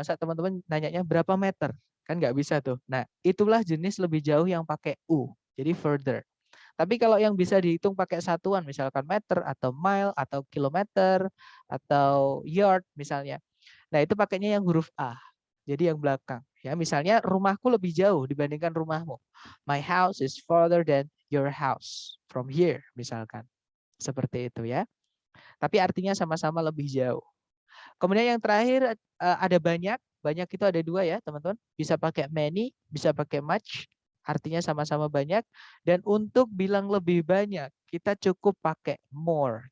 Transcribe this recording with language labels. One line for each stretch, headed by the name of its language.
Indonesian: Masa teman-teman nanyanya berapa meter? Kan nggak bisa tuh. Nah, itulah jenis lebih jauh yang pakai U. Jadi further. Tapi kalau yang bisa dihitung pakai satuan, misalkan meter atau mile atau kilometer atau yard misalnya. Nah, itu pakainya yang huruf A. Jadi yang belakang. Ya, misalnya rumahku lebih jauh dibandingkan rumahmu.
English: My house is farther than your house from here
Indonesian: misalkan. Seperti itu ya. Tapi artinya sama-sama lebih jauh. Kemudian yang terakhir ada banyak. Banyak itu ada dua ya, teman-teman. Bisa pakai many, bisa pakai much. Artinya sama-sama banyak. Dan untuk bilang lebih banyak, kita cukup pakai more.